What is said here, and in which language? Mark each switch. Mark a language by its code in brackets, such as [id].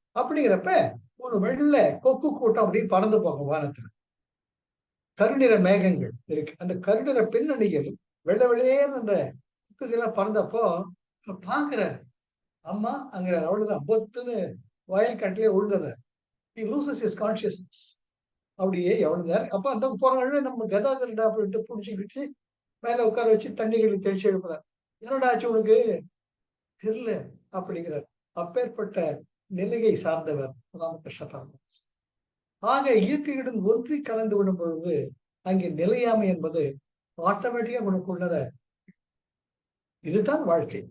[ta] அப்படிங்கிறப்ப ஒரு வெள்ள கொக்கு கூட்டம் அப்படின்னு பறந்து போகும் வானத்துல. கருநிற மேகங்கள் இருக்கு. அந்த கருநிற பின்னணியில் வெள்ளை வெளியேன்னு அந்த கொக்குகள்லாம் பறந்தப்போ பாக்குறாரு. அம்மா அங்க அவ்வளவுதான் பொத்துன்னு வயல் கட்டிலே விழுந்துடுறாரு. [en] He loses his consciousness. [ta] அப்படியே எவ்வளவு நேரம் அப்ப அந்த போறவங்க நம்ம கதாதரடா அப்படின்ட்டு புடிச்சுக்கிட்டு மேல உட்கார வச்சு தண்ணிகளை தெளிச்சு எழுப்புறாரு. என்னடா ஆச்சு உனக்கு தெரியல அப்படிங்கிறார். அப்பேற்பட்ட நிலையை சார்ந்தவர் ராமகிருஷ்ண பரமஹம்சர். ஆக இயற்கையுடன் ஒன்றி கலந்து விடும் பொழுது அங்கே நிலையாமை என்பது ஆட்டோமேட்டிக்கா உனக்குள்ளர இதுதான் வாழ்க்கை.